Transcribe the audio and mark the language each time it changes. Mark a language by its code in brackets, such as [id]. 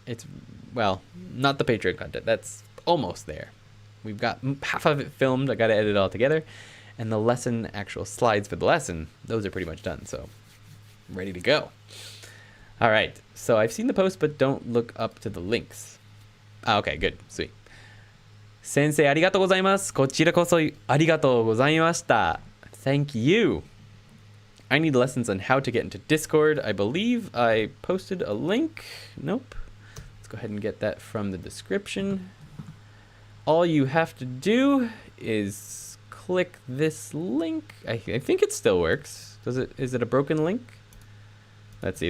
[en] It's, well, not the Patreon content. That's almost there. We've got half of it filmed. I gotta edit it all together. And the lesson, actual slides for the lesson, those are pretty much done. So, ready to go. All right. So I've seen the post, but don't look up to the links. Okay, good. Sweet. [ja] 先生ありがとうございます。こちらこそありがとうございました。 [en] Thank you. I need lessons on how to get into Discord. I believe I posted a link. Nope. Let's go ahead and get that from the description. All you have to do is click this link. I think it still works. Is it a broken link? Let's see.